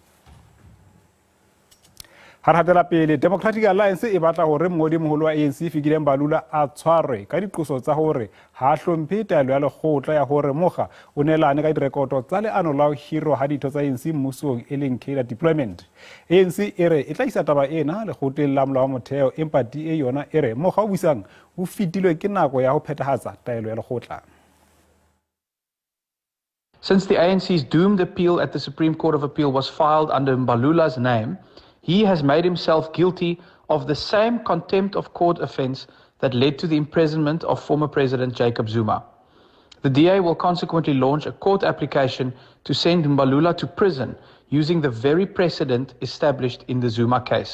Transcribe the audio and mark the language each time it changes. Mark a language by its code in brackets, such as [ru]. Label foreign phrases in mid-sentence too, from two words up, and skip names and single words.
[st] Harhatela pele Democratic Alliance e batla hore mngodi moholo wa ANC fikile Mbalula a tshwarwe ka diqoso tsa hore ha hlomphe taelo ya lekgotla ya hore mokga o nelane ka direkoto tsa leano la ho hirwa ha ditho tsa ANC mmusong e leng [en] Kenya Deployment. [st] ANC e re e tla isa taba ena lekgotleng la molao wa motheo empa DA yona e re mokga o buisang o fitilwe ke nako ya ho phethahatsa taelo ya lekgotla. [en] Since the ANC's doomed appeal at the Supreme Court of Appeal was filed under Mbalula's name, he has made himself guilty of the same contempt of court offence that led to the imprisonment of former President Jacob Zuma. The DA will consequently launch a court application to send Mbalula to prison using the very precedent established in the Zuma case.